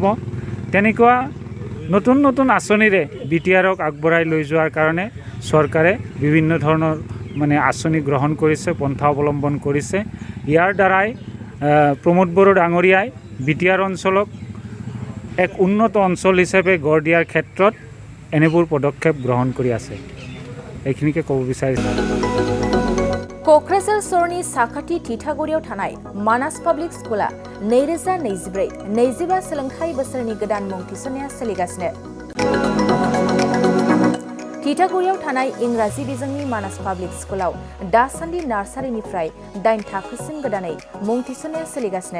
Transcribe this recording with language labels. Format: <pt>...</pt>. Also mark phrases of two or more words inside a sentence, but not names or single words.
<as>তেনেকুৱা নতুন আঁচনিৰে BTRক আগবঢ়াই লৈ যোৱাৰ কাৰণে চৰকাৰে বিভিন্ন ধৰণৰ মানে আঁচনি গ্ৰহণ কৰিছে, পন্থা অৱলম্বন কৰিছে। ইয়াৰ দ্বাৰাই প্ৰমোদ বড়ো ডাঙৰীয়াই BTR অঞ্চলক এক উন্নত অঞ্চল হিচাপে গঢ় দিয়াৰ ক্ষেত্ৰত এনেবোৰ পদক্ষেপ গ্ৰহণ কৰি আছে এইখিনিকে ক'ব বিচাৰিছোঁ</as> <brx>क'क्राझार सहरनि साखाथि थिथागुरियाव थानाय मानास पाब्लिक स्कुला 2024-25 सोलोंथाइ बोसोरनि गोदान मुं थिसननाया सोलिगासिनो। थिथागुरियाव थानाय इंराजि बिजोंनि मानास पाब्लिक स्कुलाव दासान्दि नार्सारिनिफ्राय 8 थाखोसिम गोदानै मुं थिसननाया सोलिगासिनो।</brx>